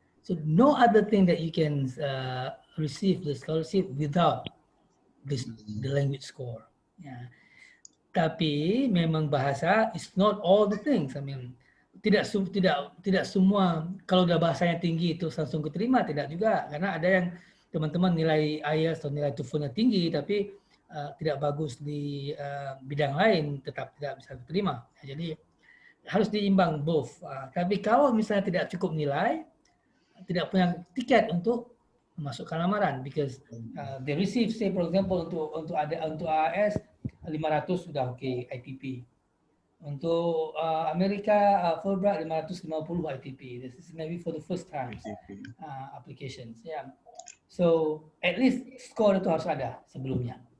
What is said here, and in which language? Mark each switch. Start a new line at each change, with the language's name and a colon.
English: So no other thing that you can receive the scholarship without the language score. Yeah.
Indonesian: Tapi memang bahasa
English: is not all the things. I mean,
Indonesian: tidak semua kalau udah bahasanya tinggi itu langsung keterima, tidak juga, karena ada yang teman-teman nilai IELTS atau nilai TOEFL-nya tinggi tapi tidak bagus di bidang lain, tetap tidak bisa diterima. Jadi harus diimbang both. Tapi kalau misalnya tidak cukup nilai, tidak punya tiket untuk masuk lamaran,
English: because they receive, say for example
Indonesian: untuk AAS 500 sudah oke, ITP. Untuk Amerika Fulbright 550 ITP.
English: This is maybe for the first time applications. Yeah. So at least
Indonesian: score itu harus ada sebelumnya.